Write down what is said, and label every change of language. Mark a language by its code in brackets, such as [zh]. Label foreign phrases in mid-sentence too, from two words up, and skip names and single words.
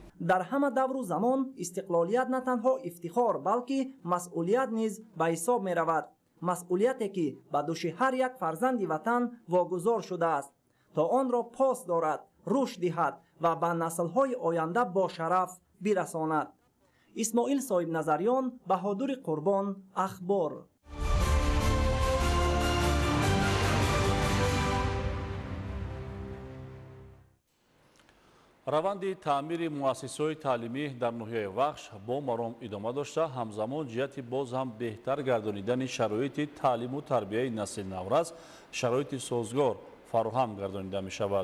[tg] дар ҳама давру замон истиқлолият на танҳо ифтихор, балки масъулият низ ба ҳисоб меравад. масъулияте ки ба дӯши ҳар як фарзанди ватан вогузор шудааст то онро пос дорад, рушд диҳад ва ба наслҳои оянда бо шараф бирасонад. Исмоил Соҳибназариён, Баҳодур Қурбон, Ахбор. раванди таъмири муассисаҳои таълимӣ дар ноҳияи вахш бо маром идома дошта, ҳамзамон ҷиҳати боз ҳам беҳтар гардонидани шароити таълиму тарбияи насли наврас шароити созгор фароҳам гардонида мешавад.